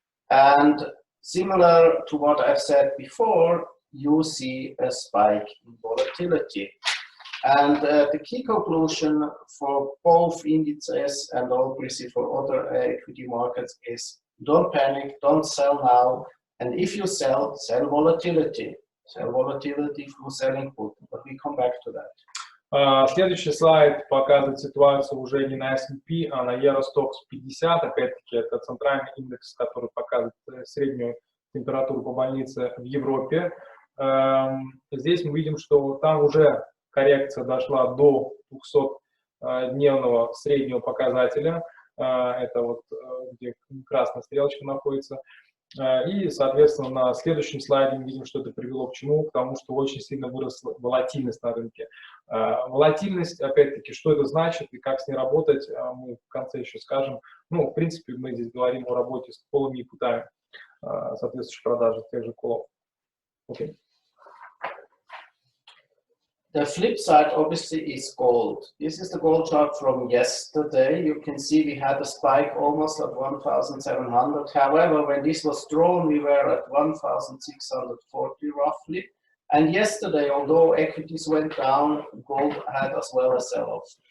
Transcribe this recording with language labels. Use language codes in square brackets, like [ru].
[en] And similar to what I've said before, you see a spike in volatility. And the key conclusion for both indices and obviously for other equity markets is don't panic, don't sell now. And if you sell, sell volatility. Sell volatility through selling put. But we come back to that. [ru] Следующий слайд показывает ситуацию уже не на S&P, а на Eurostoxx 50. Опять-таки, это центральный индекс, который показывает среднюю температуру по больнице в Европе. Здесь мы видим, что там уже коррекция дошла до 200-дневного среднего показателя. Это вот где красная стрелочка находится. И, соответственно, на следующем слайде мы видим, что это привело к чему? К тому, что очень сильно выросла волатильность на рынке. Волатильность, опять-таки, что это значит и как с ней работать, мы в конце еще скажем. Ну, в принципе, мы здесь говорим о работе с колами и путами, соответствующей продажи тех же колов. [en] Okay. The flip side obviously is gold. This is the gold chart from yesterday. You can see we had a spike almost at 1,700. However, when this was drawn, we were at 1,640 roughly. And yesterday, although equities went down, gold had as well a sell-off.